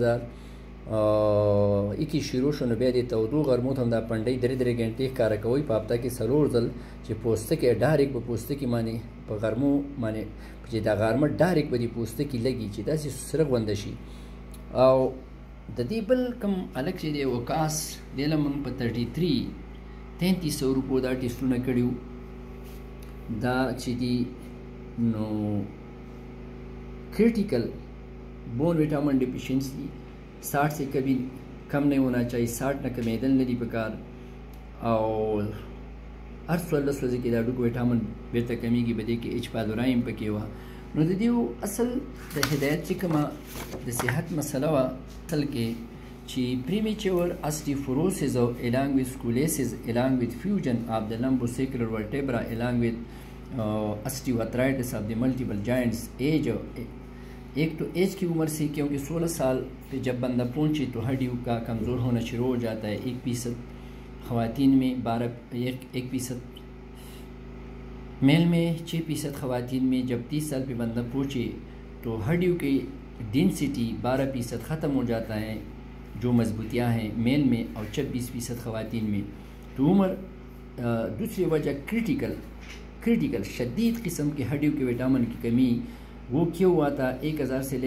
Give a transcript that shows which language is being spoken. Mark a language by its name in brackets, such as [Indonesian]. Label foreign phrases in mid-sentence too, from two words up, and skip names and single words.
[Pashto] 2021 شروع شو نو بیا د تودو غرمو ته هم دا پنډۍ 3 غنټې ښکاره کوئ په هفته کې 4 ځل چې پوستکی ډایرک په پوستکي باندې په غرمو باندې چې دا غرمه ډایرک په دې پوستکي لګي چې داسې سره غونده شي او د دې بل کوم هلک چې دی وکاس دی له موږ په 3300 روپو دا ټیسټونه کړي دا چې دی نو [English] critical bone vitamin deficiency [Urdu] 60 سے کبھی کم نہیں ہونا چاہیے 60 نہ کمیدل نہیں پکار [Pashto] اور ہر 16 ورځې کې دا ډوکو وټامن بیرته کمیږي بده کې اچ پادورایم پکې و نو د دې اصل د هدایت چې کومه د صحت مسله وا اصل کې چې [English] premature osteoporosis along with scoliosis along with fusion of the lumbosacral vertebra along with osteoarthritis of the multiple joints [Urdu] age ایک تو ایج کی عمر سے کیونکہ 16 سال پہ جب بندہ پہنچے تو ہڈیوں کا کمزور ہونا شروع ہو جاتا ہے 1% خواتین میں 1% میل میں 6% خواتین میں جب 30 سال پہ بندہ پہنچے تو ہڈیوں کی ڈینسٹی 12% ختم ہو جاتا ہے جو مضبوطیاں ہیں میل میں اور 26% خواتین میں تو عمر دوسری وجہ کریٹیکل شدید قسم کے ہڈیوں کے وٹامن کی کمی وہ کیوں ہوا تھا 1000 سے لے